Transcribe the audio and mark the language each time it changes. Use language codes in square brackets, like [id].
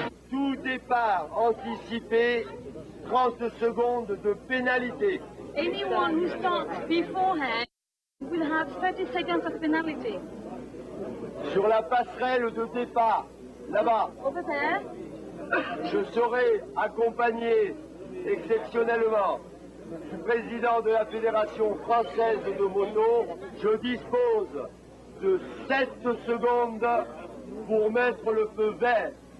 [fr] Tout départ anticipé, 30 secondes de pénalité. [en] Anyone who starts beforehand will have 30 seconds of penalty. [fr] Sur la passerelle de départ, là-bas, [en] Over there, [fr] je serai accompagné exceptionnellement du président de la Fédération française de moto. Je dispose de 7 secondes pour mettre le feu vert.